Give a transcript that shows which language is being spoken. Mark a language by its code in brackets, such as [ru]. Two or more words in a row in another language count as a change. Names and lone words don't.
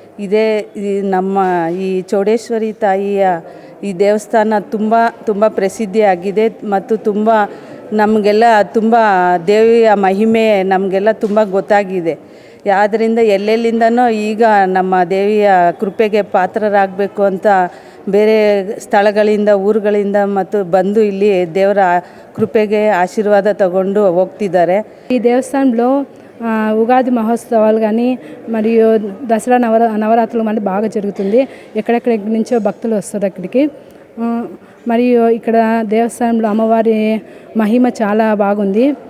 [kn] ನಮ್ಮ ಈ ಚೌಡೇಶ್ವರಿ ತಾಯಿಯ ಈ ದೇವಸ್ಥಾನ ತುಂಬ ಪ್ರಸಿದ್ಧಿಯಾಗಿದೆ ಮತ್ತು ನಮಗೆಲ್ಲ ತುಂಬ ದೇವಿಯ ಮಹಿಮೆ ನಮಗೆಲ್ಲ ತುಂಬ ಗೊತ್ತಾಗಿದೆ. ಆದ್ದರಿಂದ ಎಲ್ಲೆಲ್ಲಿಂದನೋ ಈಗ ನಮ್ಮ ದೇವಿಯ ಕೃಪೆಗೆ ಪಾತ್ರರಾಗಬೇಕು ಅಂತ ಬೇರೆ ಸ್ಥಳಗಳಿಂದ ಊರುಗಳಿಂದ ಮತ್ತು ಬಂದು ಇಲ್ಲಿ ದೇವರ ಕೃಪೆಗೆ ಆಶೀರ್ವಾದ ತಗೊಂಡು ಹೋಗ್ತಿದ್ದಾರೆ. [te] ఈ దేవస్థానంలో ఉగాది మహోత్సవాలు కానీ మరియు దసరా నవరాత్రులు మళ్ళీ బాగా జరుగుతుంది. ఎక్కడెక్కడి నుంచో భక్తులు వస్తారు అక్కడికి. మరియు ఇక్కడ దేవస్థానంలో అమ్మవారి మహిమ చాలా బాగుంది.